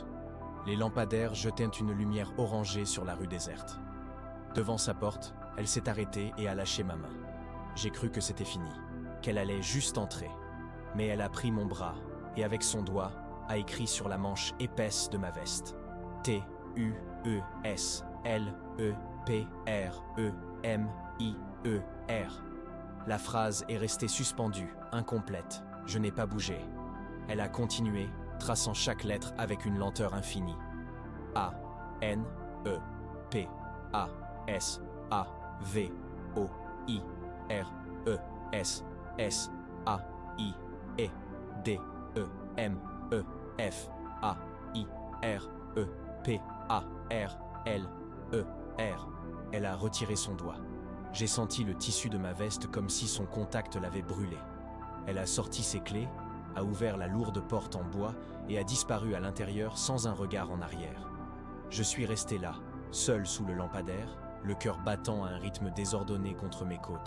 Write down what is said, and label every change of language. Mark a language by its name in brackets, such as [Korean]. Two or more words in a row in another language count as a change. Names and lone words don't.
[French] Les lampadaires jetaient une lumière orangée sur la rue déserte. Devant sa porte, elle s'est arrêtée et a lâché ma main. J'ai cru que c'était fini, qu'elle allait juste entrer. Mais elle a pris mon bras et avec son doigt a écrit sur la manche épaisse de ma veste. T, U, E, S, L, E, P, R, E, M, I, E, R. La phrase est restée suspendue, incomplète. Je n'ai pas bougé. Elle a continué, traçant chaque lettre avec une lenteur infinie. A, N, E, P, A, S, A, V, O, I, R, E, S, S, A, I, E, D, E, M, E, F, A, I, R, E, P, A, R, L, E, R. Elle a retiré son doigt. J'ai senti le tissu de ma veste comme si son contact l'avait brûlé. Elle a sorti ses clés, a ouvert la lourde porte en bois et a disparu à l'intérieur sans un regard en arrière. Je suis resté là, seul sous le lampadaire, le cœur battant à un rythme désordonné contre mes côtes.